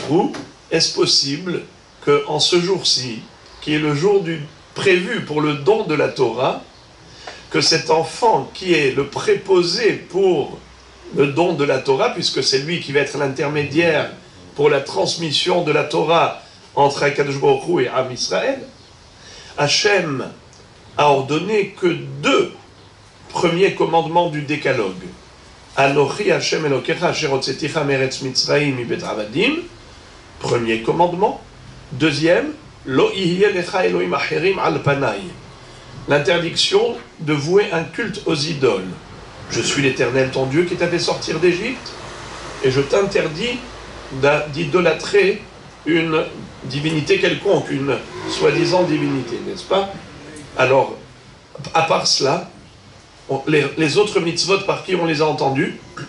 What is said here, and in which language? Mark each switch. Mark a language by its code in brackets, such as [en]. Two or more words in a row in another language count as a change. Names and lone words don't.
[he] Hu, [fr] est-ce possible qu'en ce jour-ci, qui est le jour prévu pour le don de la Torah, que cet enfant qui est le préposé pour le don de la Torah, puisque c'est lui qui va être l'intermédiaire pour la transmission de la Torah entre [he] הקדוש ברוך הוא [fr] et Am Israël, Hachem a ordonné que 2 premiers commandements du décalogue. [he] אנכי השם אלוקיך אשר הוצאתיך מארץ מצרים מבית עבדים, [fr] premier commandement. Deuxième, [he] לא יהיה לך אלוהים אחרים על פני, [fr] l'interdiction de vouer un culte aux idoles. Je suis l'Éternel ton Dieu qui t'a fait sortir d'Égypte, et je t'interdis d'idolâtrer une divinité quelconque, une soi-disant divinité, n'est-ce pas? Alors, à part cela, les autres mitzvot, par qui on les a entendus?